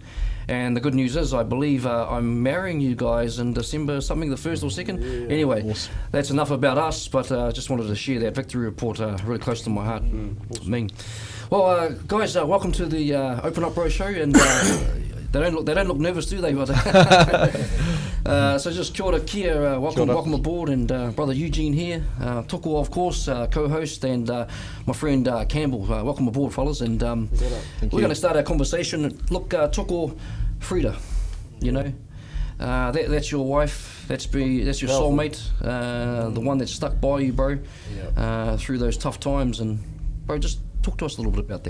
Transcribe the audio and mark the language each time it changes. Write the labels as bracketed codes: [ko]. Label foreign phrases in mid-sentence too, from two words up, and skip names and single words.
[en] And the good news is, I believe I'm marrying you guys in December, something the 1st or 2nd. Yeah, anyway, awesome. That's enough about us, but I just wanted to share that victory report, really close to my heart. Awesome. Me. Well, guys, welcome to the Open Up Bro show, and they don't look nervous, do they? So just [mi] kia ora kia, [en] welcome aboard, and brother Eugene here, Toko of course, co-host, and my friend Campbell. Welcome aboard, fellas, and we're going to start our conversation. Look, Toko, Frida, you know, that's your wife, that's your soulmate, the one that stuck by you, bro, through those tough times, and bro, just talk to us a little bit about that.